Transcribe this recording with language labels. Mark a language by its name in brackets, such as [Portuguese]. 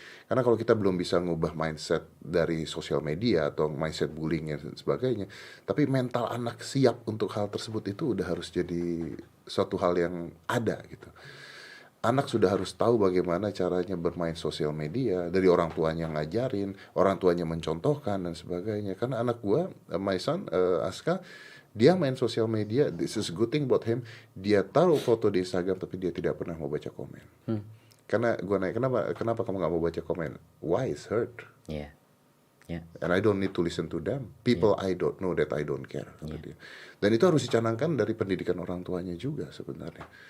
[Indonesian] Karena kalau kita belum bisa ngubah mindset dari sosial media atau mindset bullying dan sebagainya, tapi mental anak siap untuk hal tersebut itu udah harus jadi suatu hal yang ada gitu. Anak sudah harus tahu bagaimana caranya bermain sosial media, dari orang tuanya ngajarin, orang tuanya mencontohkan dan sebagainya. Karena anak gua, [English] my son, [Indonesian] Aska, dia main sosial media, [English] this is good thing about him. [Indonesian] Dia taruh foto di Instagram tapi dia tidak pernah mau baca komen. Karena gue nanya, kenapa kamu gak mau baca komen? [English] Why is hurt? Yeah. And I don't need to listen to them. People I don't know that I don't care. [Indonesian] Dan itu harus dicanangkan dari pendidikan orang tuanya juga sebenarnya.